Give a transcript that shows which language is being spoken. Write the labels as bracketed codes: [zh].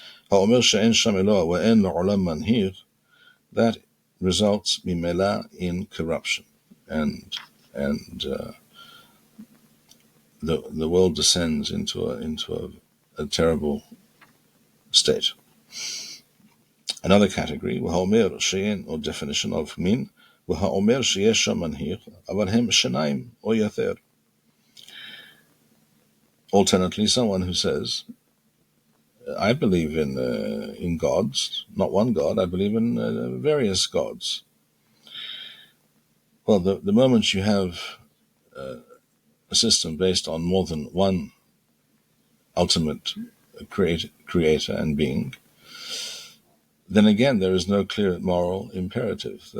[he] האומר שאין שם אלוה ואין לעולם מנהיג, [en] that results ממילא in corruption, and the world descends into a terrible state. Another category, [he] והאומר שאין, [en] or definition of min, [he] והאומר שיש שם מנהיג, אבל הם שניים או יותר. [en] Alternately, someone who says, I believe in gods, not one God, I believe in various gods. Well, the moment you have a system based on more than one ultimate creator and being, then again there is no clear moral imperative.